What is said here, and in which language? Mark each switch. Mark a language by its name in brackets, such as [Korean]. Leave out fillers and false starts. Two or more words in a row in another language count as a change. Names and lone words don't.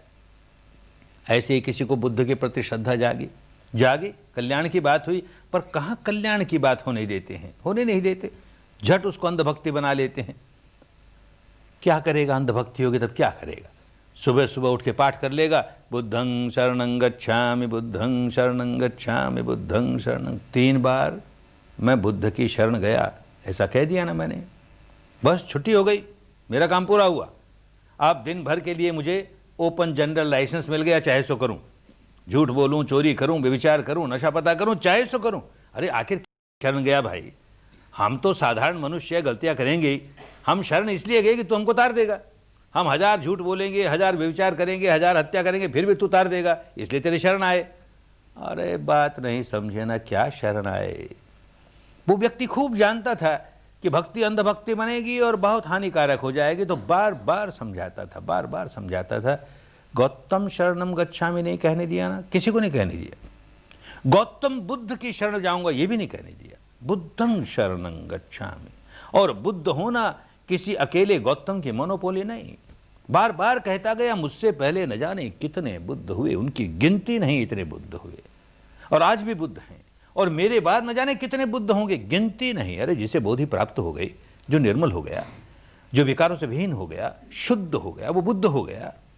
[Hindi] ऐसे ही किसी को बुद्ध के प्रति श्रद्धा जागी, कल्याण की बात हुई, पर कहां कल्याण की बात होने देते हैं, होने नहीं देते, झट उसको अंधभक्ति बना लेते हैं। क्या करेगा? अंधभक्ति होगी तब क्या करेगा? सुबह सुबह उठ के पाठ कर लेगा, [Pali] बुद्धं शरणं गच्छामि, बुद्धं शरणं [Hindi] गच्छामि, बुद्धं शरणं, 3 बार मैं बुद्ध की शरण गया, ऐसा कह दिया ना मैंने, बस छुट्टी हो गई, मेरा काम पूरा हुआ, आप दिन भर के लिए मुझे [English] open general license [Hindi] मिल गया, चाहे सो करूं, झूठ बोलूं, चोरी करूं, व्यभिचार करूं, नशा पता करूं, चाहे सो करूं। अरे आखिर शरण गया भाई, हम तो साधारण मनुष्य, गलतियां करेंगे ही। हम शरण इसलिए गए कि तू हमको उतार देगा। हम 1000 झूठ बोलेंगे, 1000 व्यभिचार करेंगे, 1000 हत्या करेंगे, फिर भी तू उतार देगा, इसलिए तेरे शरण आए। अरे बात नहीं समझे ना, क्या शरण आए। वो व्यक्ति खूब जानता था कि भक्ति अंधभक्ति बनेगी और बहुत हानिकारक हो जाएगी, तो बार बार समझाता था, बार बार समझाता था। [Pali] गौतम शरणम गच्छामि [Hindi] नहीं कहने दिया ना, किसी को नहीं कहने दिया। गौतम बुद्ध की शरण जाऊंगा ये भी नहीं कहने दिया। [Pali] बुद्धं शरणं गच्छामि। [Hindi] और बुद्ध होना किसी अकेले गौतम की मोनोपोली नहीं, बार बार कहता गया मुझसे पहले न जाने कितने बुद्ध हुए, उनकी गिनती नहीं, इतने बुद्ध हुए और आज भी बुद्ध हैं, और मेरे बाद न जाने कितने बुद्ध होंगे, गिनती नहीं। अरे जिसे बोधि प्राप्त हो गई, जो निर्मल हो गया, जो विकारों से विहीन हो गया, शुद्ध हो गया, वो बुद्ध हो गया।